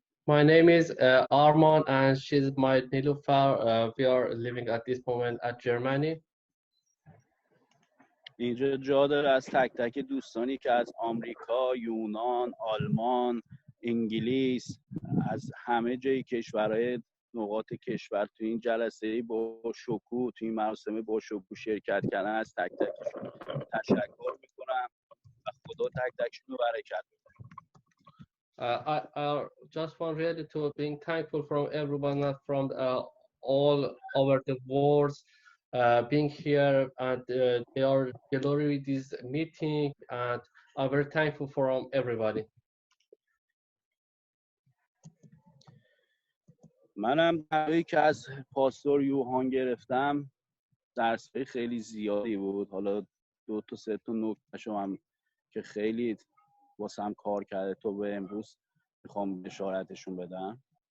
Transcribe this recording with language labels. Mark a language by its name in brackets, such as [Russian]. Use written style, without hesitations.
[English] My name is Arman and she's my Nilufar. We are living at this moment at Germany. [Persian] اینجا جا داره از تک تک دوستانی که از آمریکا، یونان، آلمان، انگلیس، از همه جای کشورهای نقاط کشور تو این جلسه با شکوه، تو این مراسم با شکوه شرکت کردن، از تک تکشون تشکر میکنم و خدا تک تکشون رو برکت بده. [English] I just want really to being thankful from everyone from all over the world being here, and they are glory this meeting, and I'm very thankful from everybody. [Persian] منم درایی که از پاستور یوهان گرفتم درس‌های خیلی زیادی بود. حالا 2 تا 3 تا نکته‌شو هم که خیلی واسم کار کرده تو به امروز میخوام اشارتشون بدم.